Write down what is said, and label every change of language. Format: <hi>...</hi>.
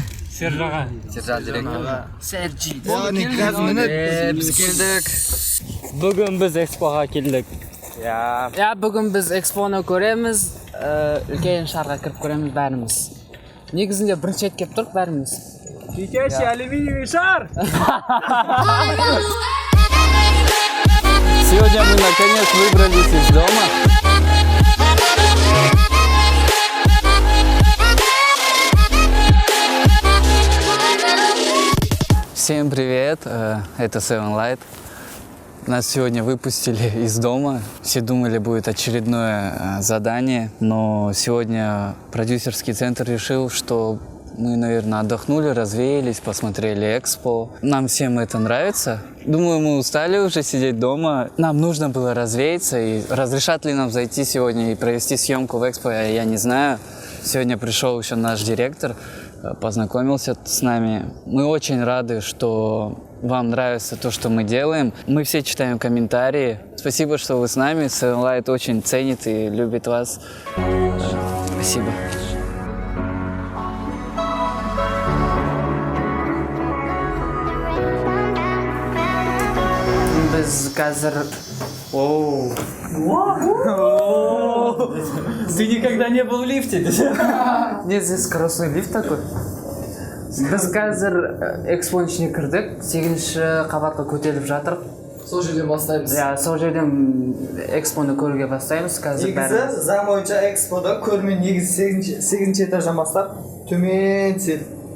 <kk>Сержан директор. Серджи. Біз келдік. Бүгін біз экспоға келдік. Я бүгін біз экспоны көреміз, үлкен шарға кіріп көреміз бәріміз. Негізінде бірінші рет келіп тұрық бәріміз.</kk> <ru>Летящий алюминиевый шар! Сегодня мы наконец выбрались из дома. Всем привет, это Seven Light. Нас сегодня выпустили из дома. Все думали, будет очередное задание, но сегодня продюсерский центр решил, что мы, наверное, отдохнули, развеялись, посмотрели экспо. Нам всем это нравится. Думаю, мы устали уже сидеть дома. Нам нужно было развеяться, и разрешат ли нам зайти сегодня и провести съемку в экспо, я не знаю. Сегодня пришел еще наш директор, познакомился с нами. Мы очень рады, что вам нравится то, что мы делаем. Мы все читаем комментарии. Спасибо, что вы с нами. Seven Light очень ценит и любит вас. Спасибо.</ru> <kk>Біз қазір...</kk> <ru>Ты никогда не был в лифте? Не, здесь скоростной лифт такой.</ru> <kk>Біз қазір экспоның ішіне кірдік, 8-ші қабатқа көтеріліп жатыр. Сол жерден бастаймыз. Ja, сол жерден экспоны көруге бастаймыз қазір бәрі. Негізі заң бойынша экспода көрме негізі 8-ші этаждан бастап төмен түседі.</kk>